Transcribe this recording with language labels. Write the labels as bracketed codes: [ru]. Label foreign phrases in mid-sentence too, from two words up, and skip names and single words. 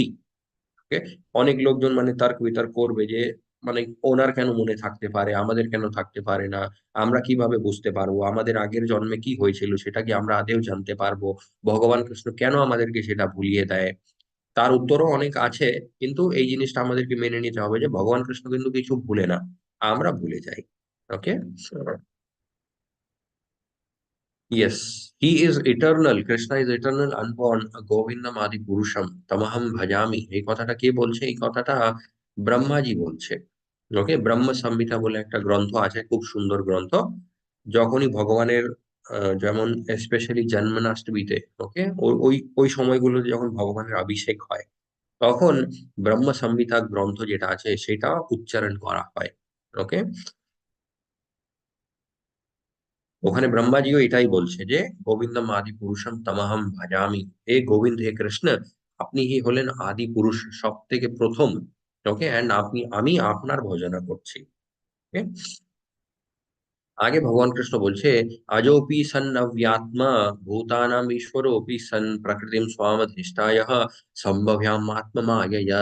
[bn] ওকে, অনেক লোকজন মানে তর্ক বিতর্ক করবে যে মানে ওনার কেন মনে থাকতে পারে, আমাদের কেন থাকতে পারে না, আমরা কিভাবে বুঝতে পারবো, আমাদের আগের জন্মে কি হয়েছিল সেটা কি আমরা আদেও জানতে পারবো, ভগবান কৃষ্ণ কেন আমাদেরকে সেটা ভুলিয়ে দেয়? তার উত্তরও অনেক আছে, কিন্তু এই জিনিসটা আমাদেরকে মেনে নিতে হবে যে ভগবান কৃষ্ণ কিন্তু কিছু ভুলে না, আমরা ভুলে যাই। ওকে, [en] yes, he is eternal. Krishna is eternal, unborn, [sa] Govindam Adi Purusham, Tamaham Bhajami। [bn] এই কথাটা কে বলছে? এই কথাটা ব্রহ্মাজি বলছে। ওকে, ব্রহ্ম সংহিতা বলে একটা গ্রন্থ আছে, খুব সুন্দর গ্রন্থ। যখনই ভগবানের যেমন স্পেশালি জন্মাষ্টমীতে, ওকে, ওই ওই ওই সময়গুলোতে যখন ভগবানের অভিষেক হয়, তখন ব্রহ্ম সংহিতা গ্রন্থ যেটা আছে সেটা উচ্চারণ করা হয়। ওকে, ওখানে ব্রহ্মাজিও এটাই বলছে যে [sa] গোবিন্দম আদি পুরুষম তমহম ভজামি। [bn] হে গোবিন্দ, হে কৃষ্ণ, আপনি হি হলেন আদি পুরুষ, সব থেকে প্রথম। ওকে, এন্ড আমি আপনার ভজনা করছি। Okay? আগে ভগবান কৃষ্ণ বলছে, [sa] আজোপি সন অব্যাত্মা ভূতানাম ঈশ্বরোপি সন প্রকৃতিম স্বামধিষ্ঠায় সম্ভব্যাম আত্মমায়য়া।